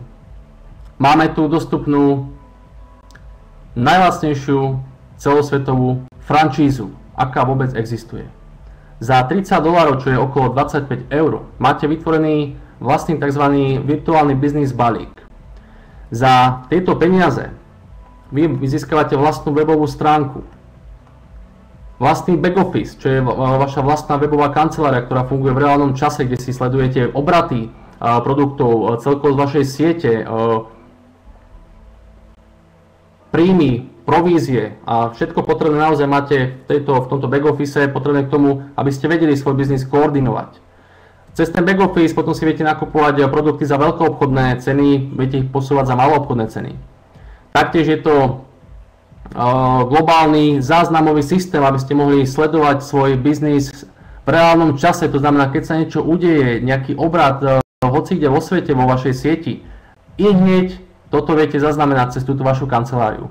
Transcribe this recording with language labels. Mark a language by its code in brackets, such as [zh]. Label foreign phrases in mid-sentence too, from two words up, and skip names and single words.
[sk] Máme tu dostupnú najlacnejšiu celosvetovú franšízu, aká vôbec existuje. Za $30, čo je okolo 25 €, máte vytvorený vlastný tzv. Virtuálny biznis balík. Za tieto peniaze vy získavate vlastnú webovú stránku, vlastný [en] back office, [sk] čo je vaša vlastná webová kancelária, ktorá funguje v reálnom čase, kde si sledujete obraty produktov, celkovo z vašej siete, príjmy, provízie a všetko potrebné naozaj máte v tomto [en] back office [sk] potrebné k tomu, aby ste vedeli svoj biznis koordinovať. Cez ten [en] back office [sk] potom si viete nakupovať produkty za veľkoobchodné ceny, viete ich posúvať za maloobchodné ceny. Taktiež je to globálny záznamový systém, aby ste mohli sledovať svoj biznis v reálnom čase, to znamená, keď sa niečo udeje, nejaký obrad hoci kde vo svete, vo vašej sieti, i hneď toto viete zaznamenať cez túto vašu kanceláriu.